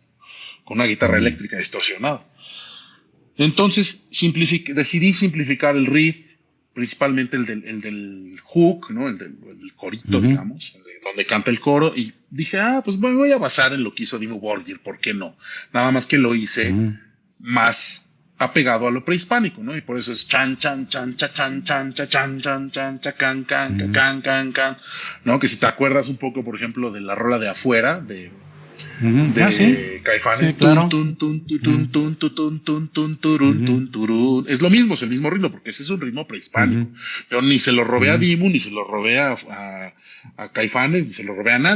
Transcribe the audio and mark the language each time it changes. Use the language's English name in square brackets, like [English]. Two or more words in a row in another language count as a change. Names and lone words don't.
[Spanish] Con una guitarra eléctrica distorsionada. Entonces decidí simplificar el riff, principalmente el del hook, ¿no? El del corito, digamos, donde canta el coro, y dije, pues me voy a basar en lo que hizo Dimmu Borgir, ¿por qué no? Nada más que lo hice más apegado a lo prehispánico, ¿no? Y por eso es chan, chan, chan, cha, chan, chan, cha, chan, chan, chan, cha, can, can, can, can, can, ¿no? Que si te acuerdas un poco, por ejemplo, de la rola de Afuera, de Caifanes, sí, claro. Es lo mismo, es el mismo ritmo, porque ese es un ritmo prehispánico. Yo ni se lo robé a Dimmu, ni se lo robé a Caifanes, ni se lo robé a nadie.